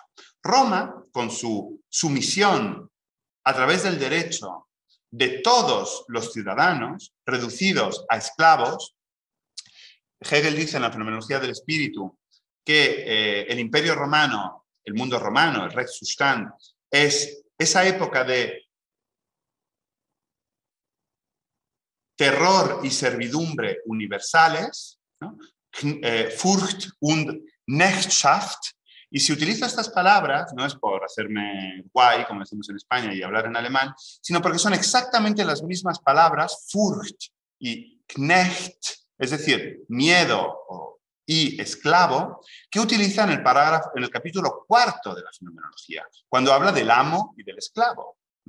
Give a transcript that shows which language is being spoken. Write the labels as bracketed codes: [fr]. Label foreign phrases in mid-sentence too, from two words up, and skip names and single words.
[es] Roma, con su sumisión a través del derecho de todos los ciudadanos, reducidos a esclavos, Hegel dice en la fenomenología del espíritu que el imperio romano, el mundo romano, el Rechtszustand, es esa época de terror y servidumbre universales, ¿no? [de] Furcht und Knechtschaft. [es] Y si utilizo estas palabras, no es por hacerme guay, como decimos en España, y hablar en alemán, sino porque son exactamente las mismas palabras, Furcht y Knecht, es decir, miedo y esclavo, que utiliza en el capítulo 4 de la fenomenología, cuando habla del amo y del esclavo, ¿no?